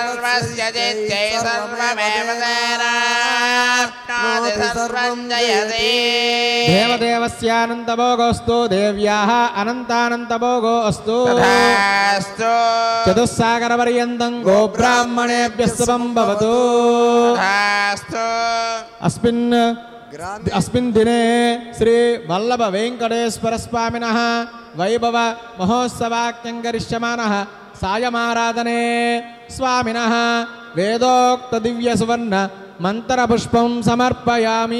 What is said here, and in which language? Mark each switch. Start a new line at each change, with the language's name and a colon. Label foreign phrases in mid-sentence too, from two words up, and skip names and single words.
Sanskrit: సర్వస్య జిత్యై సర్వమేవ తేనాప్నోతి సర్వం జయతే దేవదేవస్యానంతభోగోస్తు దేవ్యాః అనంతానంతభోగో అస్తు తథాస్తు చతుస్సాగరపర్యంతం గోబ్రాహ్మణేభ్యः శుభం భవతు తథాస్తు अस्मिन् दिने श्री वल्लभ वेंकटेश्वर स्वामिनः वैभव महोत्सवाख्यं करिष्यमानः सायमाराधने स्वामिनः वेदोक्त दिव्य सुवर्ण मंत्रपुष्पं समर्पयामि।